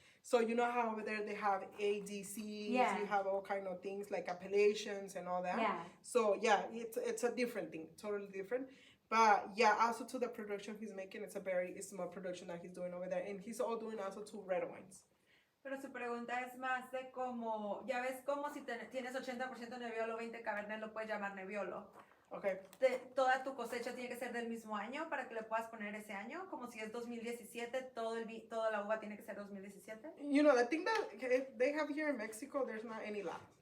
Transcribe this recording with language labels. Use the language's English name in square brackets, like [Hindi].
[English] So you know how over there they have ADCs, Yeah. you have all kind of things like appellations and all that. Yeah. So yeah, it's a different thing, totally different. But yeah, also to the production he's making, it's a very small production that he's doing over there, and he's all doing also two red wines. [Spanish] Pero su pregunta es más de como, ya ves como si tienes 80% Nebbiolo, 20 Cabernet, lo puedes llamar Nebbiolo. [English] Okay. [Spanish] Toda tu cosecha tiene que ser del mismo año para que le puedas poner ese año, como si es 2017, toda la uva tiene que ser 2017. [English] You know, the thing that they have here in Mexico, there's not any lot.